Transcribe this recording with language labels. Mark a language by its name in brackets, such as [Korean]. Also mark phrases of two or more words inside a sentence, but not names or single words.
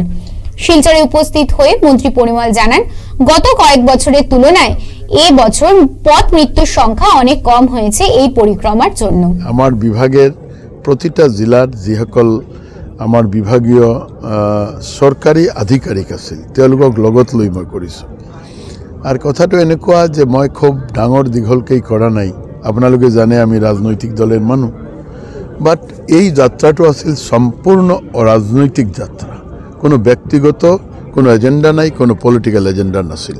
[Bangla] শিলচরে উপস্থিত হয়ে মন্ত্রী পরিমল জানান, গত কয়েক বছরের তুলনায় এই বছর পথ মৃত্যুর সংখ্যা অনেক কম হয়েছে এই পরিক্রমার জন্য। [Assamese] আমার বিভাগের প্রতিটা জেলার যিসকল আমার বিভাগীয় সরকারি আধিকারিক আছিল তেওঁলোকক লগত লৈ মই কৰিছোঁ। আৰু কথাটো এনেকুৱা যে মই খুব ডাঙৰ দীঘলকৈ কৰা নাই। আপোনালোকে জানে আমি ৰাজনৈতিক দলৰ মানুহ, বাট এই যাত্ৰাটো আছিল সম্পূৰ্ণ অৰাজনৈতিক যাত্ৰা। কোনো ব্যক্তিগত কোনো এজেণ্ডা নাই, কোনো [English] political agenda [Assamese] নাছিল।